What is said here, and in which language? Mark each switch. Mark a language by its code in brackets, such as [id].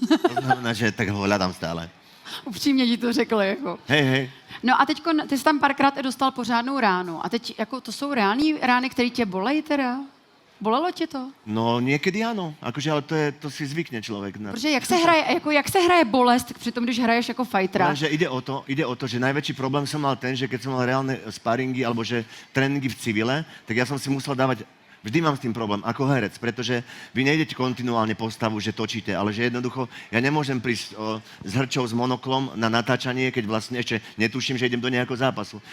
[sk] To znamená, že tak ho hľadám stále. [cs] Upřímně ti to řekl, jako. [sk] Hej. [cs] No a teď ty jsi tam párkrát i dostal pořádnou ránu. A teď, jako, to jsou reální rány, které tě bolejí teda? Bolelo tě to? [sk] No niekedy áno, akože, ale to si zvykne človek. [cs] Protože jak se hraje bolest přitom, když hraješ jako fightera? [sk] Lenže ide o to, že najväčší problém som mal ten, že keď som mal reálne sparingy alebo že tréningy v civile, tak ja som si musel dávať. Vždy mám s tým problém, ako herec, pretože vy nejdete kontinuálne postavu, že točíte, ale že jednoducho ja nemôžem prísť s hrčou, s monoklom na natáčanie, keď vlastne ešte netuším, že idem do nejakého zápasu.